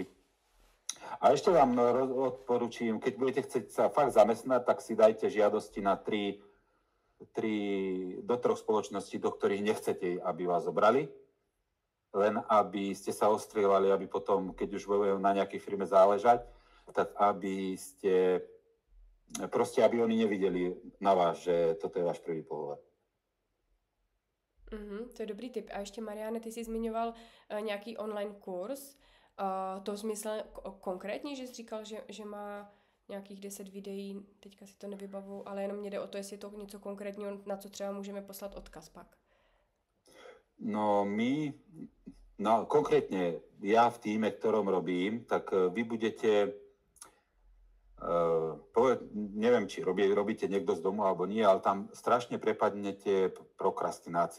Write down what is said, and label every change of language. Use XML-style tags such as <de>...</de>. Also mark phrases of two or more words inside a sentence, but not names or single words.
<sk>A ešte vám odporúčam, keď budete chcieť sa fakt zamestnať, tak si dajte žiadosti na 3 do 3 spoločností, do ktorých nechcete, aby vás zobrali. Len aby ste sa ostrieľali, aby potom, keď už budete na nejakej firme záležať, tak aby oni nevideli na vás, že toto je váš prvý pohovor.</sk> <cs>To je dobrý tip. A ještě, Mariane, ty jsi zmiňoval nějaký online kurz. To smysl konkrétně, že jsi říkal, že má nějakých 10 videí, teďka si to nevybavu, ale jenom mě jde o to, jestli je to něco konkrétního, na co třeba můžeme poslat odkaz pak.</cs> <sk>Konkrétne ja v tíme, ktorom robím, tak vy budete, neviem, či robíte niekto z domu alebo nie, ale tam strašne prepadnete prokrastinácii.</sk>